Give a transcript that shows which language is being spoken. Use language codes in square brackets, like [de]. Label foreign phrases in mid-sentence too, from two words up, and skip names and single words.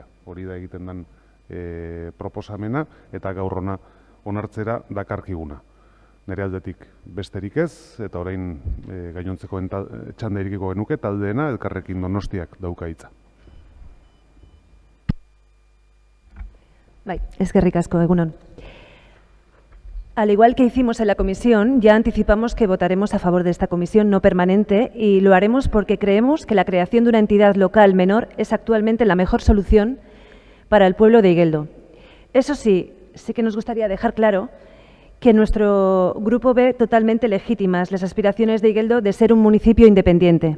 [eu] Hori da egiten den proposamena, eta gaur hona onartzera dakarkiguna. Nire aldetik besterik ez, eta orain gainontzeko txanda irikiko genuke, taldeena Elkarrekin Donostiak dauka hitza. Bai, eskerrik asko, egunon. [es] Al igual que hicimos en la comisión, ya anticipamos que votaremos a favor de esta comisión no permanente y lo haremos porque creemos que la creación de una entidad local menor es actualmente la mejor solución para el pueblo de Igeldo. Eso sí, sí que nos gustaría dejar claro que nuestro grupo ve totalmente legítimas las aspiraciones de Igeldo de ser un municipio independiente.